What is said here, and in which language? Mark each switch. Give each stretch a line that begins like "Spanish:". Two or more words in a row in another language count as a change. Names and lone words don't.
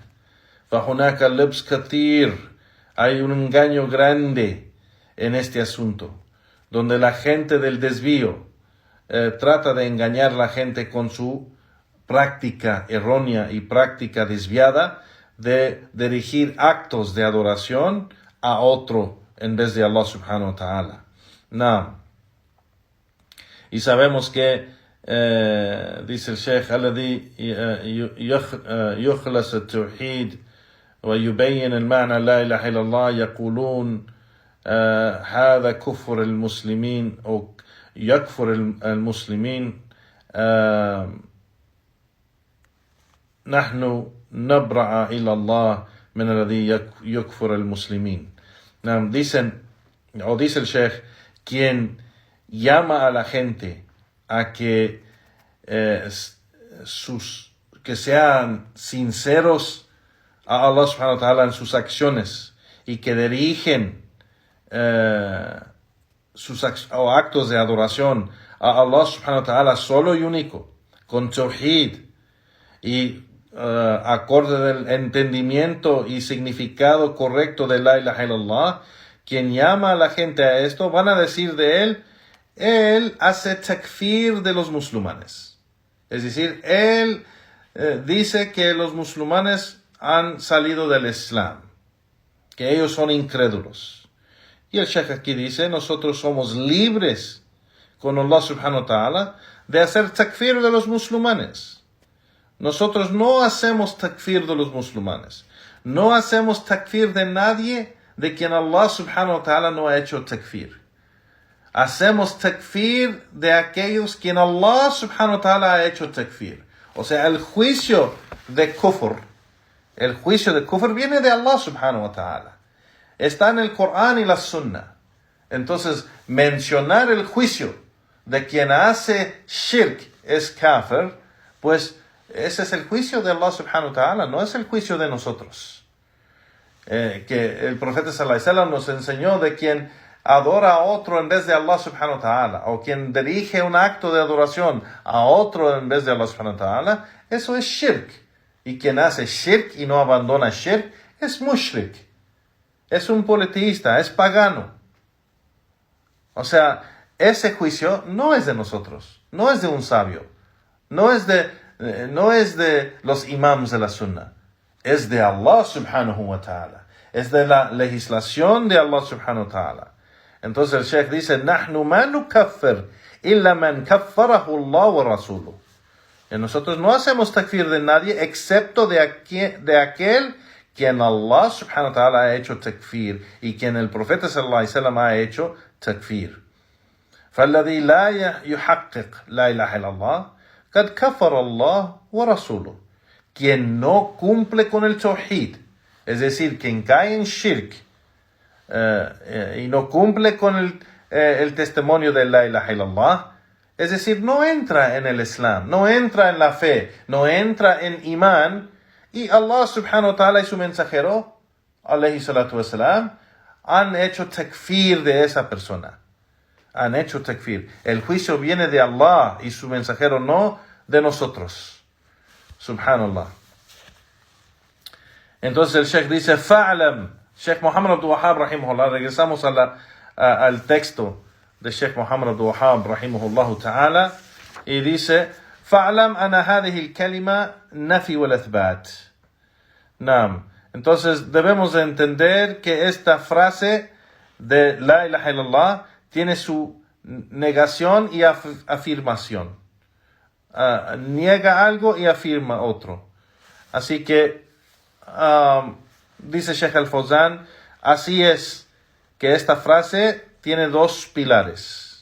Arabic: فهناك لبس كثير,
Spanish: hay un engaño grande en este asunto, donde la gente del desvío trata de engañar a la gente con su práctica errónea y práctica desviada de dirigir actos de adoración a otro en vez de
Arabic: الله سبحانه وتعالى.
Spanish: No. Y sabemos que dice el Sheikh,
Arabic: الذي يخلص التوحيد ويبين المعنى لا إله إلا الله يقولون هذا كفر المسلمين أو يكفر المسلمين نحن نبرأ إلى الله من الذي يكفر المسلمين.
Spanish: Dicen, o dice el Sheikh, quien llama a la gente a que sean sinceros a
Arabic: الله سبحانه وتعالى
Spanish: en sus acciones y que dirigen sus actos de adoración a
Arabic: الله سبحانه وتعالى
Spanish: solo y único, con tawhid y acorde del entendimiento y significado correcto de
Arabic: لا إله إلا الله,
Spanish: quien llama a la gente a esto, van a decir de él hace takfir de los musulmanes. Es decir, él dice que los musulmanes han salido del Islam, que ellos son incrédulos. Y el Sheikh aquí dice, nosotros somos libres con
Arabic: الله سبحانه وتعالى
Spanish: de hacer takfir de los musulmanes. Nosotros no hacemos takfir de los musulmanes. No hacemos takfir de nadie de quien
Arabic: الله سبحانه وتعالى
Spanish: no ha hecho takfir. Hacemos takfir de aquellos quien
Arabic: الله سبحانه وتعالى
Spanish: ha hecho takfir. O sea, el juicio de kufr viene de
Arabic: الله سبحانه وتعالى.
Spanish: Está en el Corán y la Sunna. Entonces, mencionar el juicio de quien hace shirk es kafir, pues ese es el juicio de
Arabic: الله سبحانه وتعالى,
Spanish: no es el juicio de nosotros. Que el profeta
Arabic: صلى الله عليه وسلم
Spanish: nos enseñó de quien adora a otro en vez de
Arabic: الله سبحانه وتعالى,
Spanish: o quien dirige un acto de adoración a otro en vez de
Arabic: الله سبحانه وتعالى,
Spanish: eso es shirk. Y quien hace shirk y no abandona shirk es mushrik. Es un politeísta, es pagano. O sea, ese juicio no es de nosotros, no es de un sabio, no es de no es de los imams de la Sunnah, es de
Arabic: الله سبحانه وتعالى,
Spanish: es de la legislación de
Arabic: الله سبحانه وتعالى.
Spanish: Entonces el Sheikh dice,
Arabic: نحن ما نكفر إلا من كفره الله ورسوله.
Spanish: Y nosotros no hacemos takfir de nadie excepto de aquel quien
Arabic: الله سبحانه وتعالى
Spanish: ha hecho takfir y quien el profeta
Arabic: صلى الله عليه وسلم
Spanish: ha hecho takfir.
Arabic: فالذي لا يحقق لا إله إلا الله قد كفر الله ورسوله.
Spanish: Quien no cumple con el tawhid, es decir, quien cae en shirk y no cumple con el testimonio de
Arabic: لا إله إلا الله,
Spanish: es decir, no entra en el Islam, no entra en la fe, no entra en imán, y
Arabic: الله سبحانه وتعالى
Spanish: y su mensajero,
Arabic: عليه الصلاة والسلام,
Spanish: han hecho takfir de esa persona. Han hecho takfir. El juicio viene de Allah y su mensajero, no de nosotros. Subhanallah. Entonces el Sheikh dice,
Arabic: fa'alam, Sheikh Muhammad Abdul Wahhab rahimahullah,
Spanish: regresamos al texto de Sheikh Muhammad Abdul Wahhab
Arabic: رحمه الله تعالى,
Spanish: y dice,
Arabic: فاعلم أن هذه الكلمة نفي وإثبات. Naam.
Spanish: Entonces debemos de entender que esta frase de
Arabic: لا إله إلا الله
Spanish: tiene su negación y afirmación. Niega algo y afirma otro. Así que, dice Sheikh Al-Fawzan, así es que esta frase tiene dos pilares.